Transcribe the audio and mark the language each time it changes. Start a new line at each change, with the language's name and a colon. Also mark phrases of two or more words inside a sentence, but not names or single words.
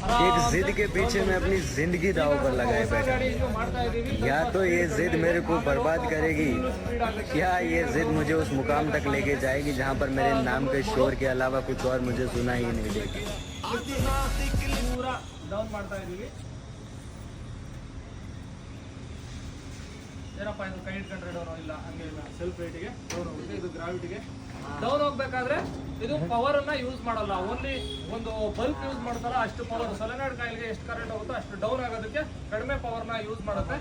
Hindi: एक जिद के पीछे मैं अपनी जिंदगी दाव पर लगाए बैठा। या तो ये जिद मेरे को बर्बाद करेगी, या ये जिद मुझे उस मुकाम तक लेके जाएगी जहाँ पर मेरे नाम के शोर के अलावा कुछ और मुझे सुना ही नहीं देगी।
Kannada: पूरा ಡೌನ್ ಮಾಡ್ತಾ ಇದೀವಿ. ಏನಪ್ಪ ಇದು ಕೈ ಇಟ್ಕೊಂಡ್ರೆ ಡೌನ್ ಇಲ್ಲ, ಹಂಗೆ ಇಲ್ಲ. ಸೆಲ್ಫ್ ವೇಟಿಗೆ ಡೌನ್ ಹೋಗುತ್ತೆ, ಇದು ಗ್ರಾವಿಟಿಗೆ ಡೌನ್ ಹೋಗ್ಬೇಕಾದ್ರೆ ಇದು ಪವರ್ ಅನ್ನ ಯೂಸ್ ಮಾಡಲ್ಲ. ಓನ್ಲಿ ಒಂದು ಬಲ್ಬ್ ಯೂಸ್ ಮಾಡ್ತಾರ ಅಷ್ಟು ಪವರ್. ಸೊಲೆನಾಯ್ಡ್ ಕಾಯಿಲ್ಗೆ ಎಷ್ಟು ಕರೆಂಟ್ ಹೋಗುತ್ತೋ ಅಷ್ಟು ಡೌನ್ ಆಗೋದಕ್ಕೆ ಕಡಿಮೆ ಪವರ್ ನ ಯೂಸ್ ಮಾಡುತ್ತೆ.